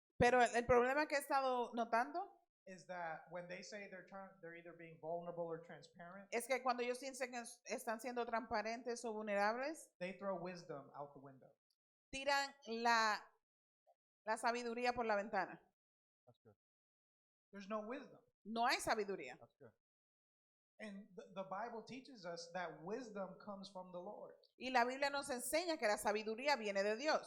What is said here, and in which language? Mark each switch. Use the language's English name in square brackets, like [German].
[Spanish] pero el problema que he estado notando [English] is that when they say they're either being vulnerable or transparent, [Spanish] es que cuando ellos dicen que están siendo transparentes o vulnerables, [English] they throw wisdom out the window. [Spanish] tiran la sabiduría por la ventana. [English] That's good. There's no wisdom. [Spanish] No hay sabiduría. [English] That's good. And the Bible teaches us that wisdom comes from the Lord. [Spanish] Y la Biblia nos enseña que la sabiduría viene de Dios.